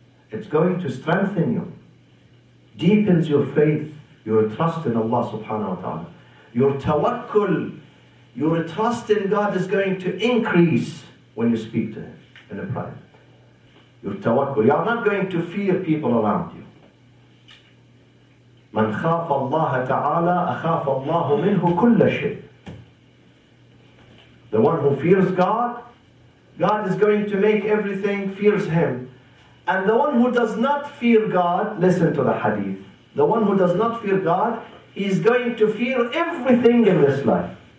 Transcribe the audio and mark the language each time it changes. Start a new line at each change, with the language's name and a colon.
English: It's going to strengthen you. Deepens your faith, your trust in Allah subhanahu wa ta'ala. Your tawakkul, your trust in God is going to increase when you speak to Him in a private. Your tawakkul. You are not going to fear people around you.
Arabic: من خاف الله تعالى أخاف الله منه كل شيء.
English: The one who fears God, God is going to make everything fears Him. And the one who does not fear God, listen to the hadith. The one who does not fear God, he is going to fear everything in this life.